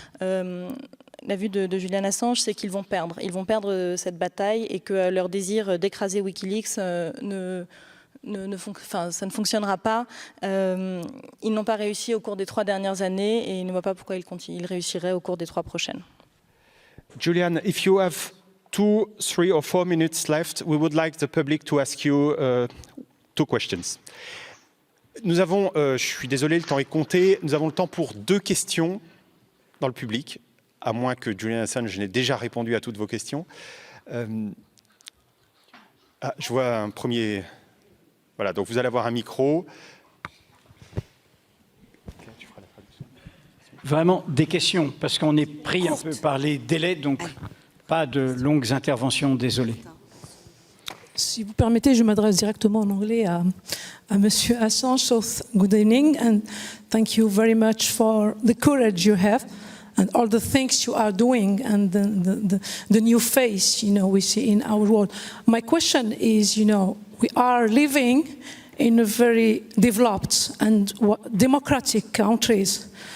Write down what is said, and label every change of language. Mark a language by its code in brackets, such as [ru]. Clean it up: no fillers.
[fr] La vue de Julian Assange, c'est qu'ils vont perdre. Ils vont perdre cette bataille et que leur désir d'écraser WikiLeaks ça ne fonctionnera pas. Ils n'ont pas réussi au cours des 3 dernières années et ils ne voient pas pourquoi ils réussiraient au cours des 3 prochaines. [en] Julian, if you have 2, 3 or 4 minutes left, we would like the public to ask you 2 questions. [fr] Nous avons, je suis désolé, le temps est compté. Nous avons le temps pour 2 questions dans le public, à moins que Julian Assange n'ait déjà répondu à toutes vos questions. Je vois un premier... Voilà, donc vous allez avoir un micro. Vraiment des questions, parce qu'on est pris un peu par les délais, donc pas de longues interventions, désolé. Si vous permettez, je m'adresse directement en anglais à Monsieur Assange. [en] So, good evening, and thank you very much for the courage you have. And all the things you are doing and the new face, we see in our world. My question is, we are living in a very developed and democratic countries.